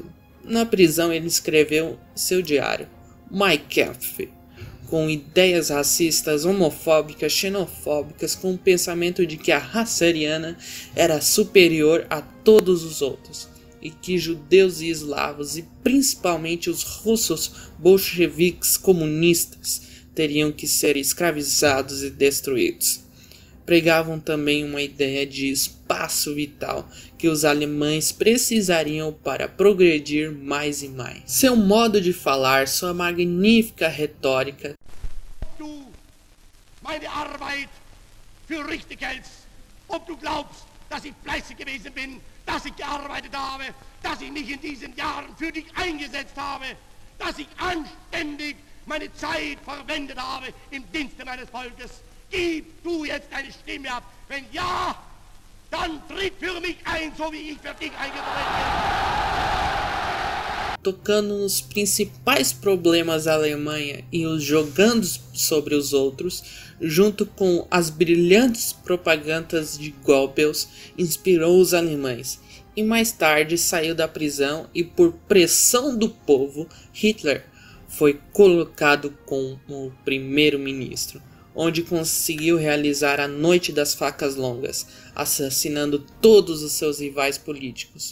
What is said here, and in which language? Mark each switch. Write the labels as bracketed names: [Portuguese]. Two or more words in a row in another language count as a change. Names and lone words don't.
[Portuguese] Na prisão ele escreveu seu diário, Mein Kampf, com ideias racistas, homofóbicas, xenofóbicas, com o pensamento de que a raça ariana era superior a todos os outros, e que judeus e eslavos, e principalmente os russos bolcheviques comunistas, teriam que ser escravizados e destruídos. Pregavam também uma ideia de espaço vital que os alemães precisariam para progredir mais e mais. Seu modo de falar, sua magnífica retórica. [German] Du meine Arbeit für richtig hältst, ob du glaubst, dass ich fleißig gewesen bin, dass ich gearbeitet habe, dass ich mich in diesen Jahren für dich eingesetzt habe, dass ich anständig meine Zeit verwendet habe im Dienste meines Volkes. Gib du jetzt deine Stimme ab. Wenn ja, dann tritt für mich ein, so wie ich für dich eingetreten bin. [Portuguese] Tocando nos principais problemas da Alemanha e os jogando sobre os outros, junto com as brilhantes propagandas de Goebbels, inspirou os alemães. E mais tarde saiu da prisão e, por pressão do povo, Hitler foi colocado como primeiro-ministro, onde conseguiu realizar a Noite das Facas Longas, assassinando todos os seus rivais políticos.